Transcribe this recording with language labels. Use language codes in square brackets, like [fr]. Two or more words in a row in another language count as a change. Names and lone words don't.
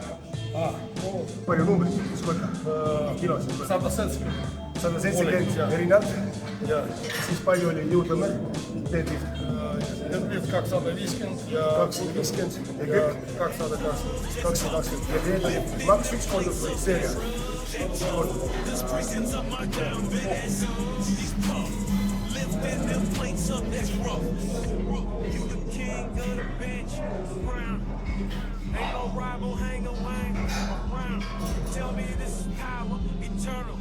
[et] Palju numbrid, mis korda? Kilosid? 170 rinnalt. Siis palju oli jõutõmme? Deadlift? Deadlift 250 ja 250 ja kükk? 220. Ja deadlift maks üks kord või seeria? [en] Ain't no rival, hang around. Tell me this is power, eternal.